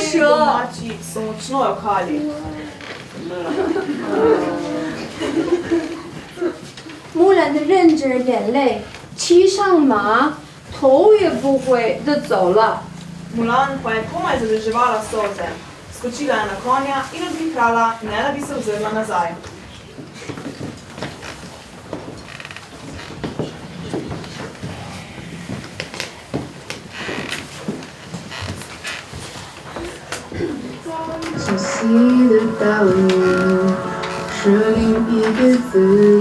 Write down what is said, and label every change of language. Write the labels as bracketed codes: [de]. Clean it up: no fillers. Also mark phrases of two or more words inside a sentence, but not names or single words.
[sl] Vsi [zh] 舍。 [sl] domači so močno jokali. [zh] 木兰的忍着眼泪，骑上马，头也不回的走了。 [sl] Mulan pa je komaj zadrževala solze. Skočila je na konja in odvihrala, ne da bi se ozrla nazaj. 清晰的道路，设定一给自